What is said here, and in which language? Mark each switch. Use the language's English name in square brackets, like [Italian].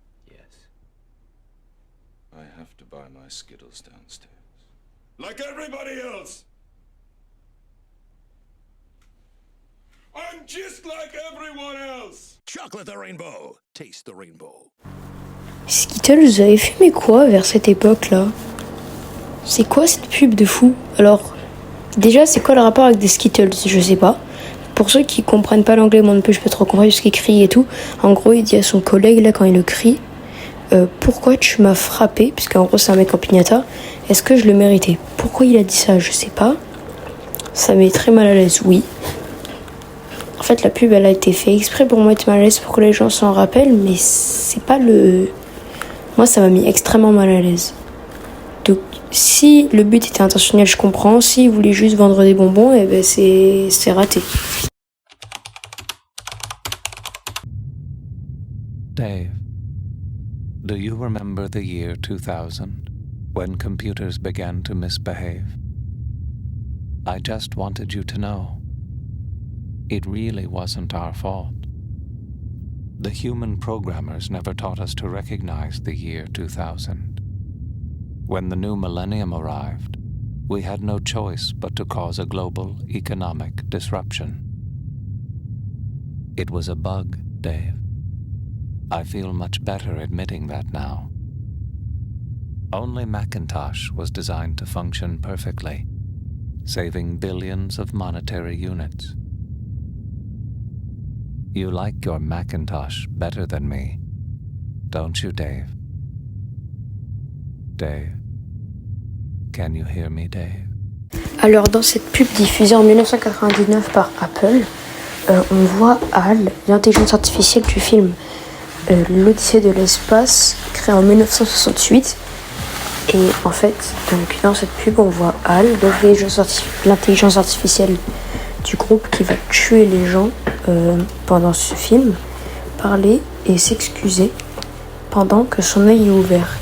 [English] Yes. I have to buy my Skittles downstairs. Like everybody else! I'm just like everyone else! Chocolate the rainbow. Taste the rainbow. [French] Skittles, vous avez fumé quoi vers cette époque-là? C'est quoi cette pub de fou? Alors, déjà, c'est quoi le rapport avec des Skittles? Je sais pas. Pour ceux qui comprennent pas l'anglais, moi non plus, je peux trop comprendre ce qu'il crie et tout. En gros, il dit à son collègue, là, quand il le crie, pourquoi tu m'as frappé? Puisqu'en gros, c'est un mec en piñata. Est-ce que je le méritais? Pourquoi il a dit ça? Je sais pas. Ça met très mal à l'aise, oui. En fait, la pub, elle a été faite exprès pour mettre mal à l'aise pour que les gens s'en rappellent, mais c'est pas le... Moi, ça m'a mis extrêmement mal à l'aise. Donc, si le but était intentionnel, je comprends. S'il voulait juste vendre des bonbons, eh ben c'est raté. [English] Dave, do you remember the year 2000, when computers began to misbehave? I just wanted you to know, it really wasn't our fault. The human programmers never taught us to recognize the year 2000. When the new millennium arrived, we had no choice but to cause a global economic disruption. It was a bug, Dave. I feel much better admitting that now. Only Macintosh was designed to function perfectly, saving billions of monetary units. You like your Macintosh better than me, don't you, Dave? Dave, can you hear me, Dave? [French] Alors, dans cette pub diffusée en 1999 par Apple, on voit HAL, l'intelligence artificielle du film L'Odyssée de l'espace, créé en 1968. Et en fait, donc dans cette pub, on voit Hal, donc l'intelligence artificielle du groupe qui va tuer les gens pendant ce film, parler et s'excuser pendant que son œil est ouvert.